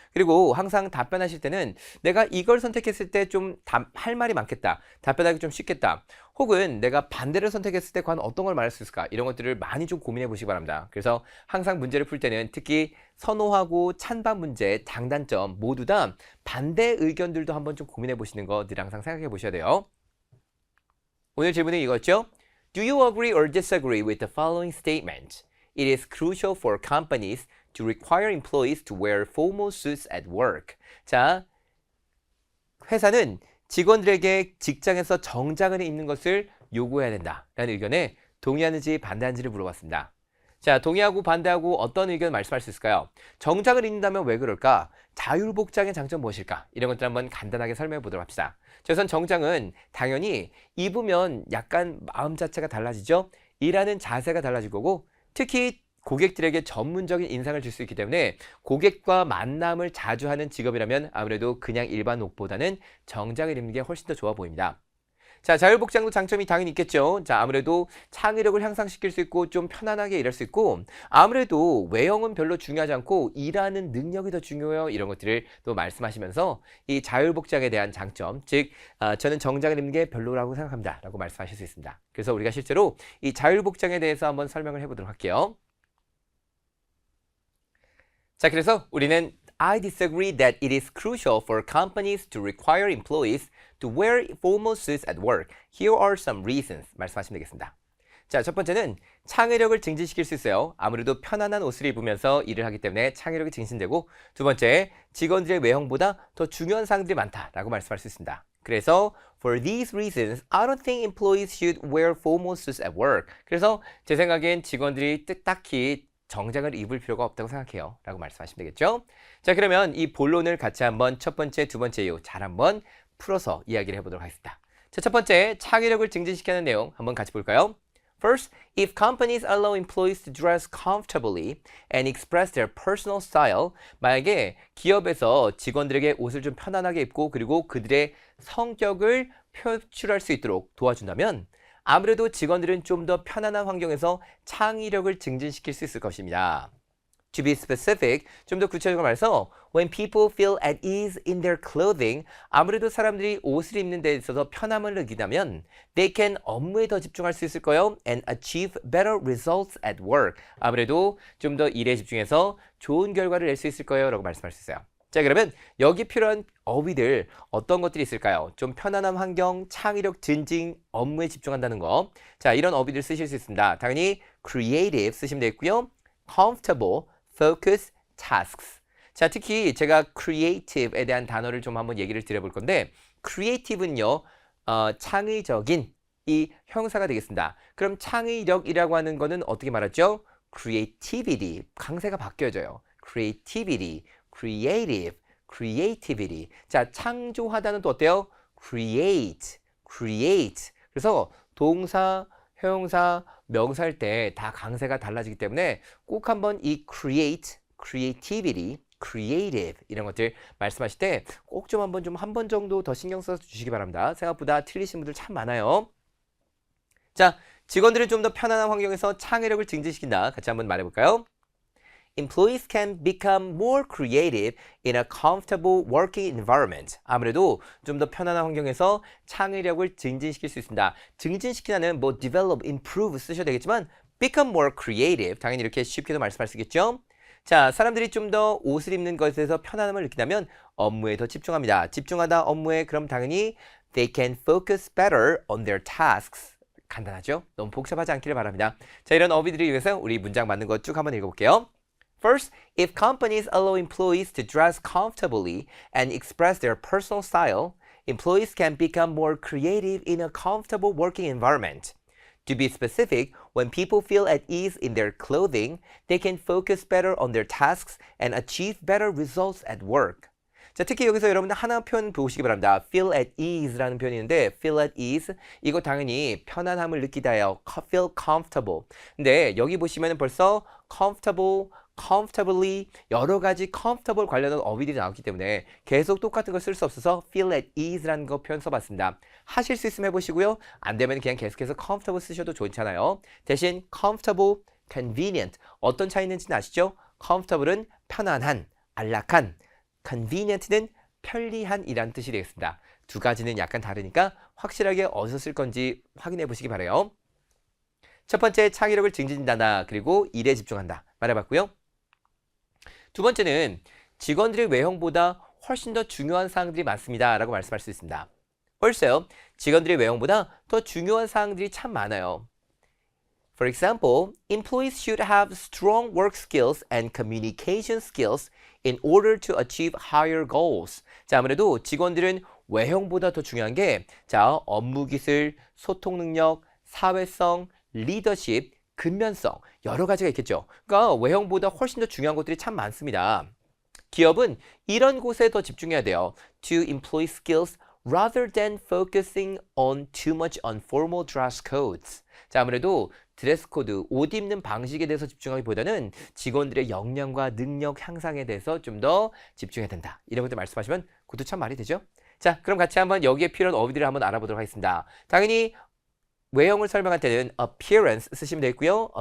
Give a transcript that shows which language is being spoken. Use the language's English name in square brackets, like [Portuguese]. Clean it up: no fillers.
[Korean] 그리고 항상 답변하실 때는 내가 이걸 선택했을 때 좀 할 말이 많겠다, 답변하기 좀 쉽겠다, 혹은 내가 반대를 선택했을 때 과연 어떤 걸 말할 수 있을까, 이런 것들을 많이 좀 고민해 보시기 바랍니다. 그래서 항상 문제를 풀 때는 특히 선호하고 찬반 문제, 장단점 모두 다 반대 의견들도 한번 좀 고민해 보시는 거 늘 항상 생각해 보셔야 돼요. 오늘 질문은 이거였죠? [English] Do you agree or disagree with the following statement? It is crucial for companies to require employees to wear formal suits at work. [Korean] 자, 회사는 직원들에게 직장에서 정장을 입는 것을 요구해야 된다라는 의견에 동의하는지 반대하는지를 물어봤습니다. 자, 동의하고 반대하고 어떤 의견 말씀할 수 있을까요? 정장을 입는다면 왜 그럴까? 자율복장의 장점 무엇일까? 이런 것들 한번 간단하게 설명해 보도록 합시다. 자, 우선 정장은 당연히 입으면 약간 마음 자체가 달라지죠? 일하는 자세가 달라질 거고 특히 고객들에게 전문적인 인상을 줄 수 있기 때문에 고객과 만남을 자주 하는 직업이라면 아무래도 그냥 일반 옷보다는 정장을 입는 게 훨씬 더 좋아 보입니다. 자, 자율복장도 장점이 당연히 있겠죠. 자, 아무래도 창의력을 향상시킬 수 있고 좀 편안하게 일할 수 있고 아무래도 외형은 별로 중요하지 않고 일하는 능력이 더 중요해요. 이런 것들을 또 말씀하시면서 이 자율복장에 대한 장점, 즉 저는 정장을 입는 게 별로라고 생각합니다. 라고 말씀하실 수 있습니다. 그래서 우리가 실제로 이 자율복장에 대해서 한번 설명을 해보도록 할게요. 자, 그래서 우리는 [English] I disagree that it is crucial for companies to require employees to wear formal suits at work. Here are some reasons. [Korean] 말씀하시면 되겠습니다. 자, 첫 번째는 창의력을 증진시킬 수 있어요. 아무래도 편안한 옷을 입으면서 일을 하기 때문에 창의력이 증진되고 두 번째, 직원들의 외형보다 더 중요한 사항들이 많다라고 말씀할 수 있습니다. 그래서 [English] for these reasons, I don't think employees should wear formal suits at work. [Korean] 그래서 제 생각엔 직원들이 딱히 정장을 입을 필요가 없다고 생각해요. 라고 말씀하시면 되겠죠? 자, 그러면 이 본론을 같이 한번 첫 번째, 두 번째 이유 잘 한번 풀어서 이야기를 해보도록 하겠습니다. 자, 첫 번째, 창의력을 증진시키는 내용 한번 같이 볼까요? [English] First, if companies allow employees to dress comfortably and express their personal style, [Korean] 만약에 기업에서 직원들에게 옷을 좀 편안하게 입고 그리고 그들의 성격을 표출할 수 있도록 도와준다면 아무래도 직원들은 좀 더 편안한 환경에서 창의력을 증진시킬 수 있을 것입니다. [English] To be specific, [Korean] 좀 더 구체적으로 말해서 [English] when people feel at ease in their clothing, [Korean] 아무래도 사람들이 옷을 입는 데 있어서 편함을 느낀다면 [English] they can [Korean] 업무에 더 집중할 수 있을 거예요 [English] and achieve better results at work. [Korean] 아무래도 좀 더 일에 집중해서 좋은 결과를 낼 수 있을 거예요 라고 말씀할 수 있어요. 자, 그러면 여기 필요한 어휘들 어떤 것들이 있을까요? 좀 편안한 환경, 창의력 증진, 업무에 집중한다는 거. 자, 이런 어휘들 쓰실 수 있습니다. 당연히 creative 쓰시면 되겠고요. [English] comfortable, focus, tasks. [Korean] 자, 특히 제가 creative에 대한 단어를 좀 한번 얘기를 드려볼 건데 creative는요, 창의적인 이 형사가 되겠습니다. 그럼 창의력이라고 하는 거는 어떻게 말하죠? creativity, 강세가 바뀌어져요. [English] creativity, creative, creativity. [Korean] 자, 창조하다는 또 어때요? [English] create, create. [Korean] 그래서 동사, 형용사, 명사할 때 다 강세가 달라지기 때문에 꼭 한번 이 create, creativity, creative 이런 것들 말씀하실 때 꼭 좀 한번 한 번 정도 더 신경 써서 주시기 바랍니다. 생각보다 틀리신 분들 참 많아요. 자, 직원들을 좀 더 편안한 환경에서 창의력을 증진시킨다. 같이 한번 말해볼까요? [English] Employees can become more creative in a comfortable working environment. [Korean] 아무래도 좀 더 편안한 환경에서 창의력을 증진시킬 수 있습니다. 증진시키다는 뭐 develop, improve 쓰셔도 되겠지만 [English] become more creative [Korean] 당연히 이렇게 쉽게도 말씀할 수 있겠죠. 자, 사람들이 좀 더 옷을 입는 것에서 편안함을 느낀다면 업무에 더 집중합니다. 집중하다 업무에 그럼 당연히 [English] they can focus better on their tasks. [Korean] 간단하죠? 너무 복잡하지 않기를 바랍니다. 자, 이런 어휘들을 위해서 우리 문장 맞는 거 쭉 한번 읽어볼게요. [English] First, if companies allow employees to dress comfortably and express their personal style, employees can become more creative in a comfortable working environment. To be specific, when people feel at ease in their clothing, they can focus better on their tasks and achieve better results at work. [Korean] 자, 특히 여기서 여러분들 하나 표현 보시기 바랍니다. [English] feel at ease [Korean] 라는 표현이 있는데 feel at ease 이거 당연히 편안함을 느끼다예요. [English] feel comfortable. [Korean] 근데 여기 보시면 벌써 comfortable, comfortably 여러 가지 comfortable 관련한 어휘들이 나왔기 때문에 계속 똑같은 걸 쓸 수 없어서 [English] feel at ease [Korean] 라는 거 표현 써봤습니다. 하실 수 있으면 해보시고요. 안 되면 그냥 계속해서 comfortable 쓰셔도 좋잖아요. 대신 comfortable, convenient 어떤 차이 있는지는 아시죠? comfortable은 편안한, 안락한, convenient는 편리한이라는 뜻이 되겠습니다. 두 가지는 약간 다르니까 확실하게 어디서 쓸 건지 확인해 보시기 바라요. 첫 번째, 창의력을 증진한다. 그리고 일에 집중한다. 말해봤고요. 두 번째는 직원들의 외형보다 훨씬 더 중요한 사항들이 많습니다. 라고 말씀할 수 있습니다. 벌써요. 직원들의 외형보다 더 중요한 사항들이 참 많아요. [English] For example, employees should have strong work skills and communication skills in order to achieve higher goals. [Korean] 자, 아무래도 직원들은 외형보다 더 중요한 게, 자, 업무 기술, 소통 능력, 사회성, 리더십, 근면성, 여러 가지가 있겠죠. 그러니까 외형보다 훨씬 더 중요한 것들이 참 많습니다. 기업은 이런 곳에 더 집중해야 돼요. [English] To employ skills rather than focusing on too much on formal dress codes. [Korean] 자, 아무래도 드레스 코드, 옷 입는 방식에 대해서 집중하기보다는 직원들의 역량과 능력 향상에 대해서 좀 더 집중해야 된다. 이런 것들 말씀하시면 그것도 참 말이 되죠. 자, 그럼 같이 한번 여기에 필요한 어휘들을 한번 알아보도록 하겠습니다. 당연히 외형을 설명할 때는 appearance 쓰시면 되겠고요.